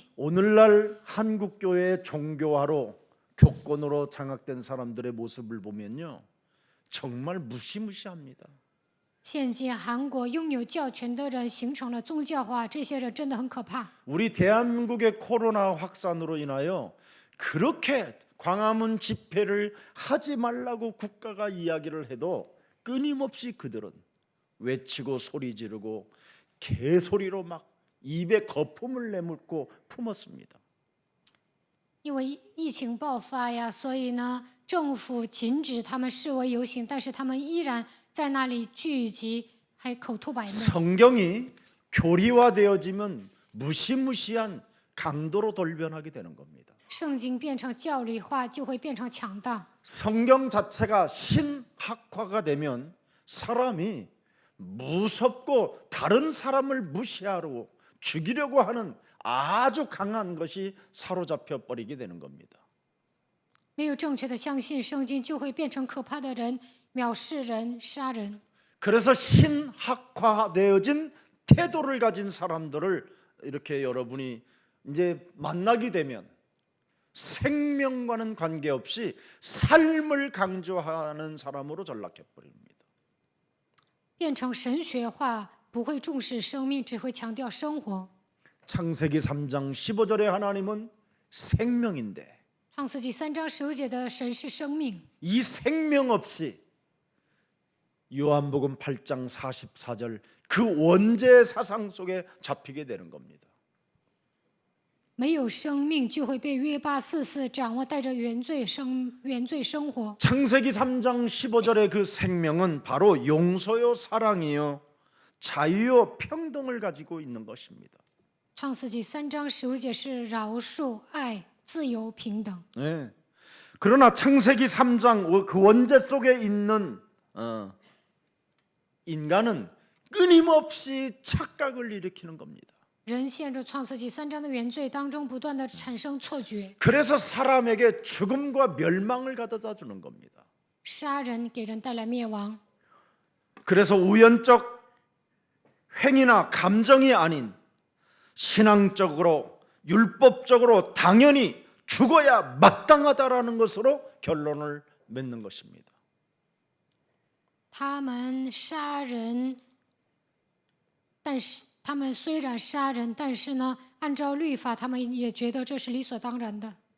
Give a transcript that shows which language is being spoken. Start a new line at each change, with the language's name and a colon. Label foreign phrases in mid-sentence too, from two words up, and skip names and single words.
Korean: 오늘날 한국 교회의 종교화로 교권으로 장악된 사람들의 모습을 보면요, 정말 무시무시합니다.
Chinese: 现今韩国拥有教权的人形成了宗教化，这些人真的很可怕。
Korean: 우리 대한민국의 코로나 확산으로 인하여 그렇게 광화문 집회를 하지 말라고 국가가 이야기를 해도 끊임없이 그들은 외치고 소리 지르고 개소리로 막 입에 거품을 내묻고 품었습니다.
Chinese: 因为疫情爆发呀，所以呢，政府禁止他们示威游行，但是他们依然在那里聚集，还口吐白沫。
Korean: 성경이 교리화되어지면 무시무시한 강도로 돌변하게 되는 겁니다.
Chinese: 圣经变成教理化，就会变成强大。
Korean: 성경 자체가 신학화가 되면 사람이 무섭고 다른 사람을 무시하고 죽이려고 하는 아주 강한 것이 사로잡혀 버리게 되는 겁니다.
Chinese: 没有正确的相信圣经，就会变成可怕的人，藐视人、杀人。
Korean: 그래서 신학화되어진 태도를 가진 사람들을 이렇게 여러분이 이제 만나게 되면 생명과는 관계없이 삶을 강조하는 사람으로 전락해 버립니다.
Chinese: 变成神学化，不会重视生命，只会强调生活。
Korean: 창세기 3장 15절에 하나님은 생명인데
Chinese: 创世纪3章15节的神是生命，
Korean: 이 생명 없이 요한복음 8장 44절 그 원죄의 사상 속에 잡히게 되는 겁니다.
Chinese: 没有生命就会被约巴44掌握，带着原罪生活。
Korean: 창세기 3장 15절의 그 생명은 바로 용서요 사랑이요 자유요 평등을 가지고 있는 것입니다.
Chinese: 创世纪3章15节是饶恕、爱、自由、平等。
Korean: 네. 그러나 창세기 3장 그 원죄 속에 있는 인간은 끊임없이 착각을 일으키는 겁니다.
Chinese: 人陷入创世纪3章的原罪当中，不断的产生错觉，
Korean: 그래서 사람에게 죽음과 멸망을 가져다 주는 겁니다.
Chinese: 杀人给人带来灭亡。
Korean: 그래서 우연적 행위나 감정이 아닌 신앙적으로 율법적으로 당연히 죽어야 마땅하다라는 것으로 결론을 맺는 것입니다.
Chinese: 他们杀人，但是他们虽然杀人，但是呢，按照律法，他们也觉得这是理所当然的。